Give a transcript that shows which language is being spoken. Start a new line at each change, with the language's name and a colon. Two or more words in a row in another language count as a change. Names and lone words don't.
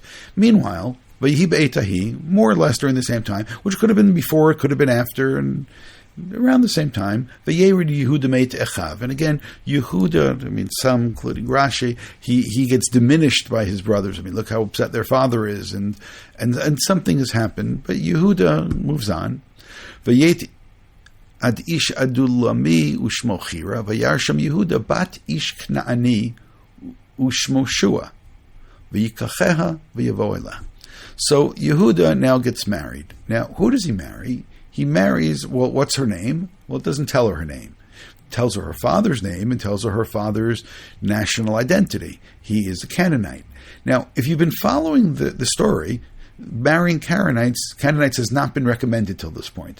English: Meanwhile, more or less during the same time, which could have been before, it could have been after, and around the same time, Yehuda made Echav. And again, Yehuda, some, including Rashi, he gets diminished by his brothers. Look how upset their father is, and something has happened, but Yehuda moves on.
Hebrew: ויט עד איש עדלמי ושמו חירה וירא שם יהודה בת איש כנעני ושמו שוע ויקחה ויבא אליה.
English: So Yehuda now gets married. Now, who does he marry? He marries, well, what's her name? Well, it doesn't tell her name. It tells her father's name and tells her father's national identity. He is a Canaanite. Now, if you've been following the story, marrying Canaanites has not been recommended till this point.